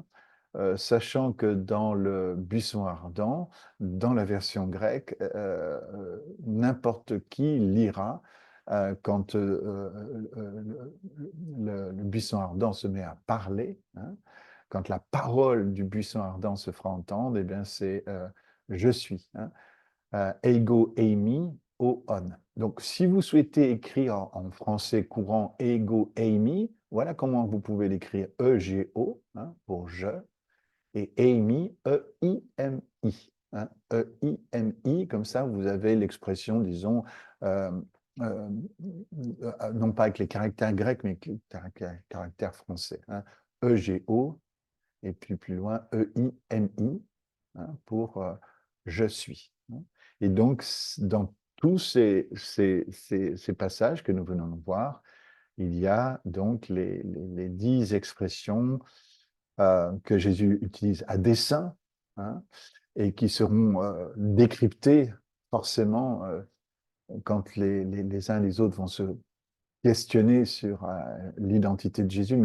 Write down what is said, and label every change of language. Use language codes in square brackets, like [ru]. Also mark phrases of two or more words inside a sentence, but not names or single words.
[fr] Sachant que dans le buisson ardent, dans la version grecque, n'importe qui lira quand le buisson ardent se met à parler, hein, quand la parole du buisson ardent se fera entendre, eh bien c'est je suis, hein, [el] ἐγώ εἰμι ὁ ὤν. [fr] Donc si vous souhaitez écrire en français courant [el] ἐγώ εἰμι, [fr] voilà comment vous pouvez l'écrire E-G-O, hein, pour je, et Amy, E-I-M-I, hein, E-I-M-I, comme ça vous avez l'expression, disons, euh, euh, non pas avec les caractères grecs, mais avec les caractères français, hein, E-G-O, et puis plus loin, E-I-M-I, hein, pour je suis, hein. Et donc, dans tous ces passages que nous venons de voir, il y a donc les 10 expressions que Jésus utilise à dessein, hein, et qui seront décryptées forcément quand les uns et les autres vont se questionner sur l'identité de Jésus.